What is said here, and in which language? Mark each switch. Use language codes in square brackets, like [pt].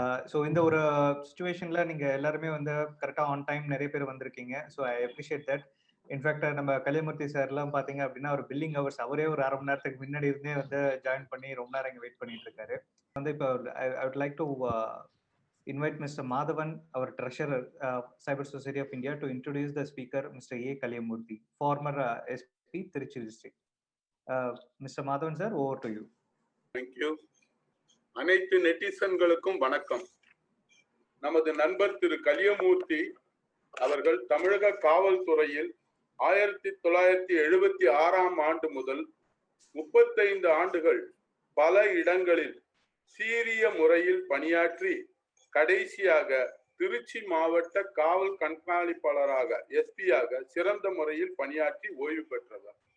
[ta] So இந்த ஒரு சுச்சுவேஷனில் நீங்கள் எல்லாருமே வந்து கரெக்டாக ஆன் டைம் நிறைய பேர் வந்திருக்கீங்க. [en] So I appreciate that. [ta] In fact நம்ம கலியமூர்த்தி சார்லாம் பார்த்தீங்க அப்படின்னா ஒரு பில்லிங் ஹவர்ஸ் அவரே ஒரு அரை மணி நேரத்துக்கு முன்னாடி இருந்தே வந்து ஜாயின் பண்ணி ரொம்ப நேரம் இங்கே வெயிட் பண்ணிட்டு இருக்காரு. வந்து இப்போ [en] I would like to invite Mr. Madhavan, our treasurer, Cyber Society of India, to introduce the speaker, Mr. A. Kaliyamurthy, former SP, Tiruchi district. Mr. Madhavan sir, over to you. Thank you. [ta] அனைத்து நெட்டிசன்களுக்கும் வணக்கம். நமது நண்பர் திரு கலியமூர்த்தி அவர்கள் தமிழக காவல்துறையில் 1976ஆம் ஆண்டு முதல் 35 ஆண்டுகள் பல இடங்களில் சீரிய முறையில் பணியாற்றி கடைசியாக திருச்சி மாவட்ட காவல் கண்காணிப்பாளராக எஸ்பியாக சிறந்த முறையில் பணியாற்றி ஓய்வு பெற்றவர்.